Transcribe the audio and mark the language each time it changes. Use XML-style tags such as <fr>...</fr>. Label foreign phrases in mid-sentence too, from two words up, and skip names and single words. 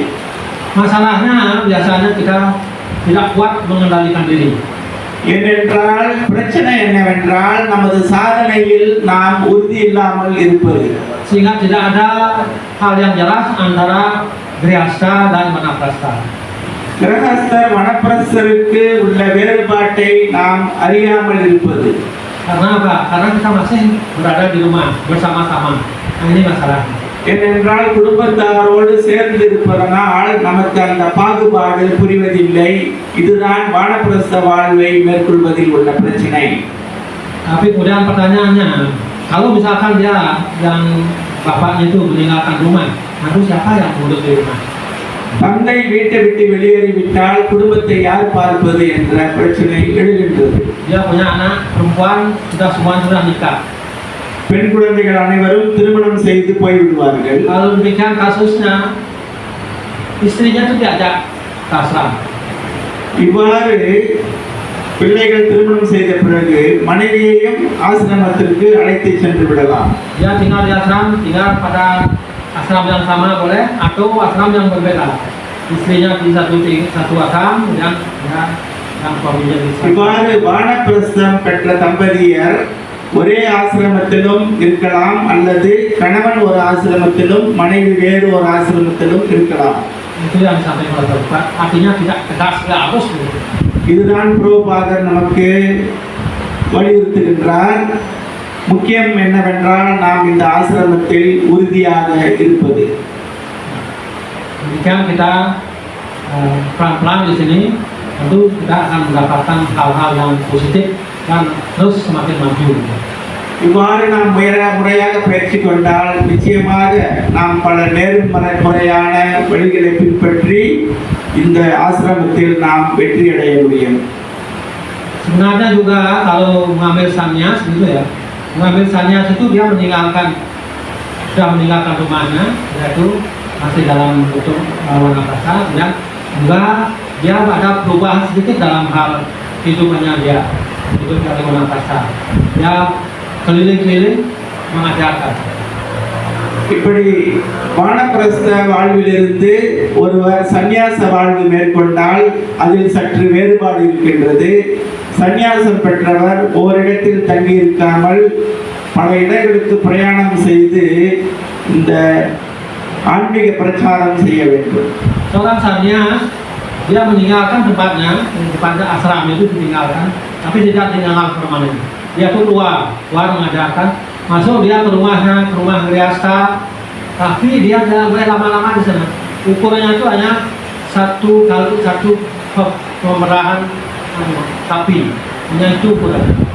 <id>Masalahnya biasanya kita tidak kuat mengendalikan diri.</id> <ta>ஏனென்றால் பிரச்சனை என்னவென்றால் நமது சாதனையில் நாம் உறுதி இல்லாமல் இருப்பது.</ta> <id>Sehingga tidak ada hal yang jelas antara grihasta dan vanaprastha.</id> <ta>கிரகஸ்தர் வனப்பிரஸ்தருக்கு உள்ள வேறுபாட்டை நாம் அறியாமல் இருப்பது.</ta> <id>Karena apa? Karena kita masih berada di rumah bersama-sama. Nah, ini masalahnya.</id> <ta>ஏனென்றால் குடும்பத்தாரோடு சேர்ந்து இருப்பதனால் நமக்கு அந்த பாகுபாடு புரிவதில்லை. இதுதான் வானப்பிரஸ்த வாழ்வை மேற்கொள்வதில் உள்ள பிரச்சனை.</ta> <id>Tapi kemudian pertanyaannya, kalau misalkan dia yang bapaknya itu meninggalkan rumah, lalu siapa yang mengurus di rumah?</id> <ta>தந்தை வீட்டை விட்டு வெளியேறிவிட்டால் குடும்பத்தை யார் பார்ப்பது என்ற பிரச்சனை எழுகின்றது.</ta> <id>Dia punya anak perempuan, semua sudah nikah.</id> <ta>பெண் குழந்தைகள் அனைவரும் திருமணம் செய்து போய்விடுவார்கள்.</ta> <id>Kalau demikian kasusnya, istrinya itu diajak ke ashram.</id> <ta>இவ்வாறு பிள்ளைகள் திருமணம் செய்த பிறகு மனைவியையும் ஆசிரமத்திற்கு அழைத்து சென்று விடலாம்.</ta> <id>Dia tinggal di ashram, tinggal pada ashram yang sama boleh atau ashram yang berbeda. Istrinya di satu ashram dan yang suaminya di satu.</id> <ta>இவ்வாறு வானப்பிரஸ்தம் பெற்ற தம்பதியர் ஒரே ஆசிரமத்திலும் இருக்கலாம் அல்லது கணவன் ஒரு ஆசிரமத்திலும் மனைவி வேறு ஒரு ஆசிரமத்திலும் இருக்கலாம்.</ta> <id>Itu yang disampaikan oleh Prabhupada. Artinya tidak tegas, tidak harus.</id> <ta>இதுதான் புரோபாதர் நமக்கு வலியுறுத்துகின்றார். முக்கியம் என்னவென்றால் நாம் இந்த ஆசிரமத்தில் உறுதியாக இருப்பது.</ta> <id>Demikian kita pelan-pelan di sini tentu kita akan mendapatkan hal-hal yang positif dan terus semakin maju.</id> <ta>இவ்வாறு நாம் முறையாக பயிற்சி கொண்டால் நிச்சயமாக நாம் பல நேர்முறையான வழிகளை பின்பற்றி இந்த ஆசிரமத்தில் நாம் வெற்றி அடைய முடியும்.</ta> <id>Sebenarnya juga kalau mengambil sannyas gitu ya, mengambil sannyas itu dia sudah meninggalkan rumahnya, yaitu masih dalam bentuk vanaprastha, dan juga dia ada perubahan sedikit dalam hal kehidupannya dia, hidup dari vanaprastha. Dia keliling-keliling mengajarkan.</id> <ta>இப்படி வானப்பிரஸ்த வாழ்விலிருந்து ஒருவர் சந்நியாச வாழ்வு மேற்கொண்டால் அதில் சற்று வேறுபாடு இருக்கின்றது. சந்நியாசம் பெற்றவர் ஓரிடத்தில் தங்கி இருக்காமல் பல இடங்களுக்கு பிரயாணம் செய்து இந்த ஆன்மீக பிரச்சாரம் செய்ய வேண்டும்.</ta> <id>Seorang sannyas dia meninggalkan tempatnya ashram itu ditinggalkan, tapi tidak tinggalkan permanen. Dia pun keluar mengajarkan, masuk dia ke rumahnya, ke rumah grihasta, tapi dia tidak boleh lama-lama di sana. Ukurannya itu hanya satu pemerahan sapi, hanya itu ukurannya.</id>